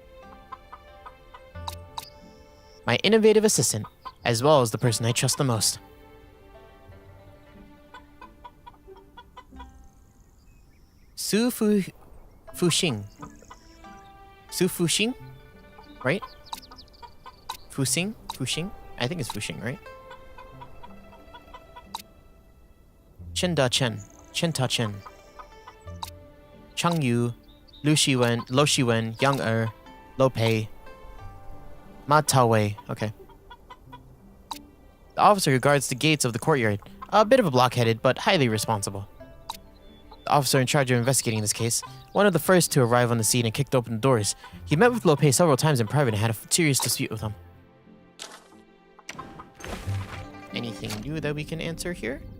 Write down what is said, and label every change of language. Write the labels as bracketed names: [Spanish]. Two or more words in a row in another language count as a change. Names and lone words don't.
[English] My innovative assistant, as well as the person I trust the most. Su Fuxing. Su Fuxing? Right? Fuxing? I think it's Fuxing, right? Chen Da Chen. Chen Ta Chen. Chang Yu. Lo Shiwen. Yang Lo Pei. Ma Taowei. Okay. The officer who guards the gates of the courtyard. A bit of a blockheaded, but highly responsible. The officer in charge of investigating this case. One of the first to arrive on the scene and kicked open the doors. He met with Lo Pei several times in private and had a serious dispute with him. Anything new that we can answer here?